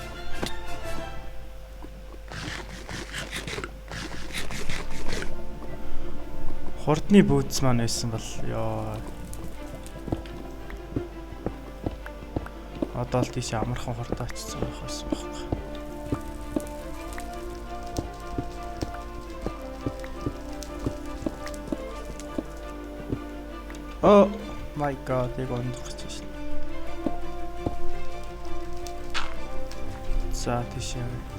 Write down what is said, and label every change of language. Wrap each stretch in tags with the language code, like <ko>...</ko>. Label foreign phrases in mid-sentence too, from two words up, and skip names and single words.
<mn>Хурдны бүүц маань байсан бол ёо. Одоо л тийш амархан хурдаа очсон байх байсан байхгүй.</mn> <en>Oh my god,</en> <mn>яг ондох гэж байна. За тийш яа.</mn>